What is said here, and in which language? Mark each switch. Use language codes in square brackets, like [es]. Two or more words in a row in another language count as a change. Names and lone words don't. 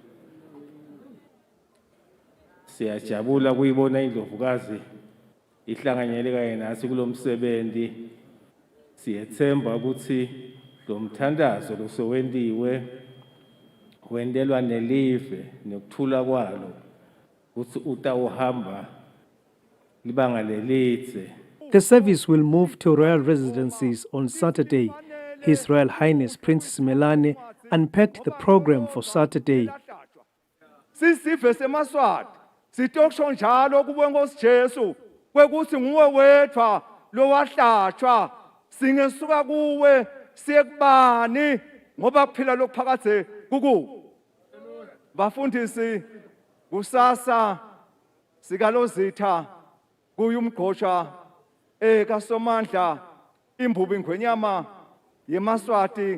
[ss] Siyajabula kuyibona iNdlovukazi ihlanganyele kanye nathi kulomsebenzi. Siyethemba ukuthi lo mthandazo losowendiwe wendelwa nelive nokuthula kwalo ukuthi utawuhamba libanga lelitse. [en] The service will move to royal residencies on Saturday. His Royal Highness Princess Melane unpacked the program for Saturday. [ss] Sisive semaswati sitokusho njalo kuwe Nkosi Jesu kwekuthi nguwe wedwa lo wahlatshwa singesuka kuwe siye kubani ngoba kuphila lokuphakathe kuku. Bafundisi kusasa sikalozitha kuyumgqosha kaSomandla imbubi ngwenyama yemaswati